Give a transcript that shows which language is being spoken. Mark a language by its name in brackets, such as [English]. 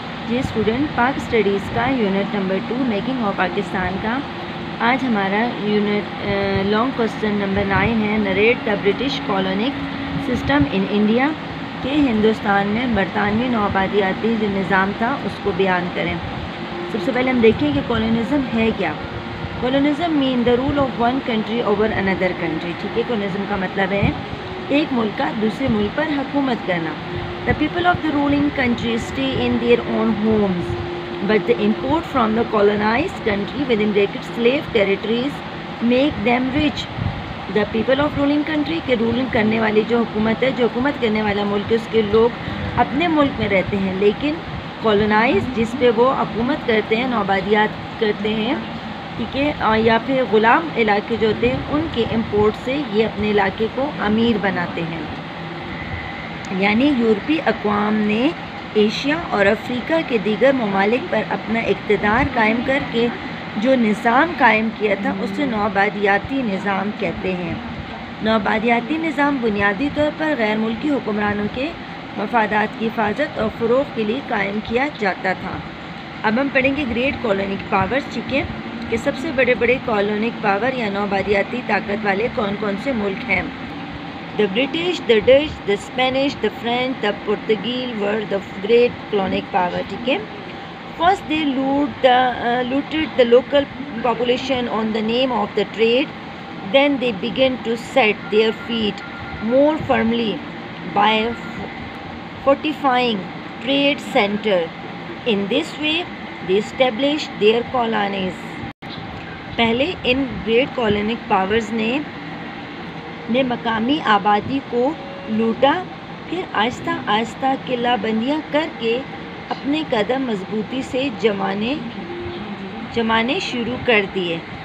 [Urdu] یہ اسٹوڈنٹ پاک اسٹڈیز کا unit number 2 making of Pakistan کا آج ہمارا یونٹ لانگ کوسچن نمبر 9 ہے. [English] narrate the British colonial system in India [Urdu] کہ ہندوستان میں برطانوی نوآبادیاتی جو نظام تھا اس کو بیان کریں. سب سے پہلے ہم دیکھیں کہ کالونزم ہے کیا. [English] Colonialism mean the rule of one country over another country. [Urdu] ٹھیک ہے، کالونزم کا مطلب ہے ایک ملک کا دوسرے ملک پر حکومت کرنا. [English] The people of the ruling country stay in their own homes, but the import from the colonized country within brackets slave territories make them rich. The people of ruling country [Urdu] کے رولنگ کرنے والی جو حکومت ہے، جو حکومت کرنے والا ملک ہے، اس کے لوگ اپنے ملک میں رہتے ہیں، لیکن کالونائز جس پہ وہ حکومت کرتے ہیں، نوآبادیات کرتے ہیں، ٹھیک ہے، یا پھر غلام علاقے جو ہوتے ہیں ان کے امپورٹ سے یہ اپنے علاقے کو امیر بناتے ہیں. یعنی یورپی اقوام نے ایشیا اور افریقہ کے دیگر ممالک پر اپنا اقتدار قائم کر کے جو نظام قائم کیا تھا اسے نوآبادیاتی نظام کہتے ہیں. نوآبادیاتی نظام بنیادی طور پر غیر ملکی حکمرانوں کے مفادات کی حفاظت اور فروغ کے لیے قائم کیا جاتا تھا. اب ہم پڑھیں گے گریٹ کالونک پاورز. ٹھیک ہے، کہ سب سے بڑے بڑے کالونک پاور یا نوآبادیاتی طاقت والے کون کون سے ملک ہیں. [English] The British, the Dutch, the Spanish, the French, the Portuguese were the great colonic power. [Urdu] ٹھیک ہے. [English] First they looted the local population on the name of the trade. Then they began to set their feet more firmly by fortifying trade center. In this way, they established their colonies. [Urdu] پہلے in great کالونک powers نے مقامی آبادی کو لوٹا، پھر آہستہ آہستہ قلعہ بندیاں کر کے اپنے قدم مضبوطی سے جمانے شروع کر دیے.